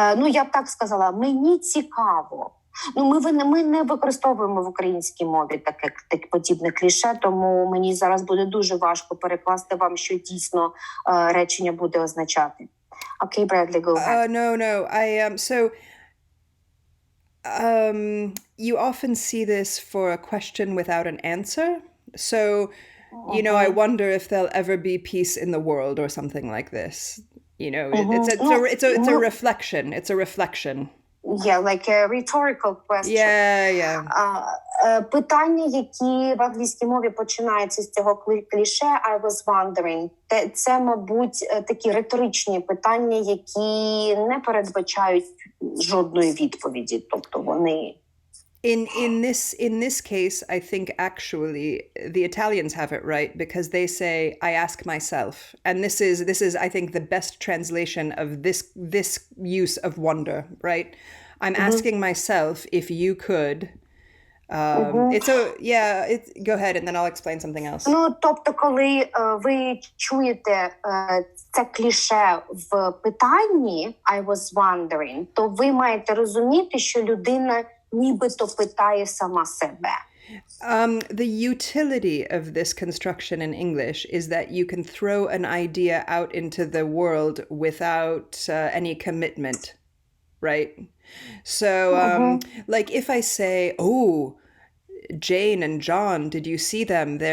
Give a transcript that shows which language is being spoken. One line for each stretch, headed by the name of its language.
Ukrainian: Я б так сказала, мені цікаво. Ми не використовуємо в українській мові таке подібне кліше, тому мені зараз буде дуже важко перекласти вам, що дійсно речення буде означати.
English: Okay, Bradley, go ahead. You often see this for a question without an answer. So, I wonder if there'll ever be peace in the world or something like this. It's a reflection. It's a reflection. Yeah, like a rhetorical question. Yeah.
Ukrainian: Питання, які в англійській мові починаються з цього кліше
English: I was wondering,
Ukrainian: це, мабуть, такі риторичні питання, які не передбачають жодної відповіді. Тобто вони...
English: In this case, I think actually the Italians have it right because they say I ask myself, and this is I think the best translation of this use of wonder, right? I'm asking myself if you could. Go ahead, and then I'll explain something else.
Ukrainian: Тобто, коли ви чуєте це кліше в питанні
English: I was wondering,
Ukrainian: то ви маєте розуміти, що людина нібито питає сама себе.
English: The utility of this construction in English is that you can throw an idea out into the world without any commitment, right? So, like if I say, oh, Jane and John, did you see them?